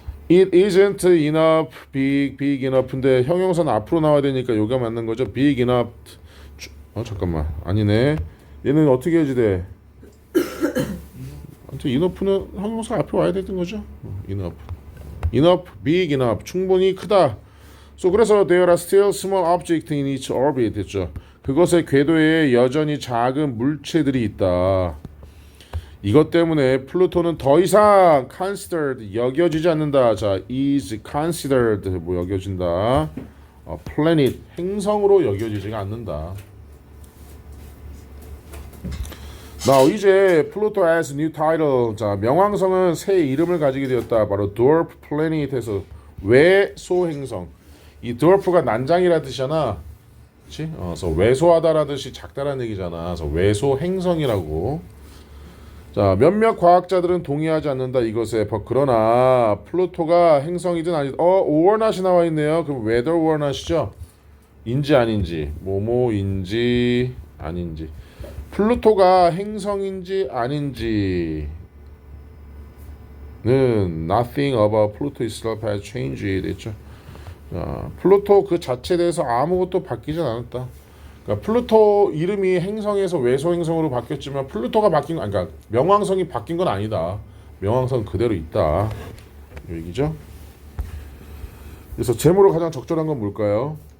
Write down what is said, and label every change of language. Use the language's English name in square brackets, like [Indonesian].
[English] It isn't enough big enough [Korean] 인데 형용사는 앞으로 나와야 되니까 요가 맞는 거죠. big enough 잠깐만 아니네. 얘는 어떻게 해야지 돼? 아무튼 enough는 형용사 앞에 와야 되는 거죠. [English] enough, big enough, [Korean] 충분히 크다. 그래서 [English] there are still small objects in its orbit [Korean] 됐죠. 그것의 궤도에 여전히 작은 물체들이 있다. 이것 때문에 플루토는 더 이상 considered 여겨지지 않는다. 자, is considered 뭐 여겨진다. planet 행성으로 여겨지지가 않는다. [English] Now [Korean] 이제 [English] 플루토 has new title. [Korean] 자, 명왕성은 새 이름을 가지게 되었다. 바로 dwarf planet에서 외소 행성. 이 dwarf가 난장이라 뜻이잖아. 그렇지? 그래서 왜소하다라는 뜻이 작다라는 얘기잖아. 그래서 외소 행성이라고. 자, 몇몇 과학자들은 동의하지 않는다 이것에. 그러나 플루토가 행성이든 아니든 warnot이 나와 있네요. 그럼 weather warnot이죠? 인지 아닌지. 뭐뭐인지 아닌지. 플루토가 행성인지 아닌지는 [English] nothing about Pluto itself has changed [Korean] 됐죠. 자, 플루토 그 자체에 대해서 아무것도 바뀌지 않았다. 그러니까 플루토 이름이 행성에서 외소 행성으로 바뀌었지만 플루토가 바뀐 그러니까 명왕성이 바뀐 건 아니다. 명왕성 그대로 있다. 이 얘기죠. 그래서 제목으로 가장 적절한 건 뭘까요?